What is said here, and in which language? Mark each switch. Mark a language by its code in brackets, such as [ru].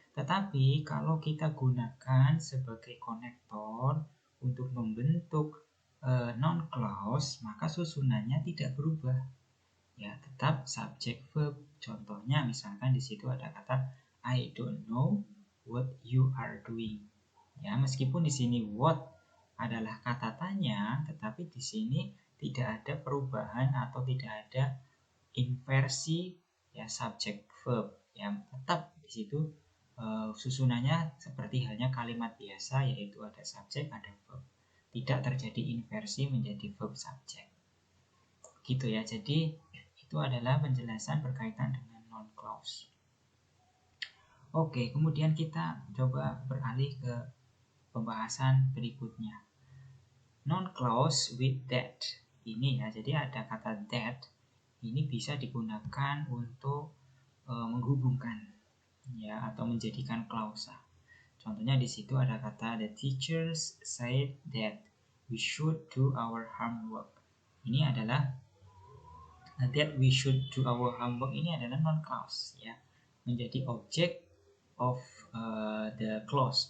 [id] Tetapi kalau kita gunakan sebagai konektor untuk membentuk noun clause, maka susunannya tidak berubah. Ya, tetap subjek verb. Contohnya misalkan di situ ada kata [en] I don't know what you are doing. [id] Ya, meskipun di sini what adalah kata tanya, tetapi di sini tidak ada perubahan atau tidak ada inversi ya subjek verb. Yang tetap di situ susunannya seperti halnya kalimat biasa, yaitu ada subjek, ada verb. Tidak terjadi inversi menjadi verb subjek. Gitu ya. Jadi itu adalah penjelasan berkaitan dengan noun clause. Oke, kemudian kita coba beralih ke pembahasan berikutnya. [en] Noun clause with that. [id] Ini ya, jadi ada kata that. Ini bisa digunakan untuk menghubungkan ya atau menjadikan klausa. Contohnya di situ ada kata [en] the teachers said that we should do our homework. [id] Ini adalah [en] that we should do our homework [id] ini adalah noun clause ya, menjadi objek of the clause.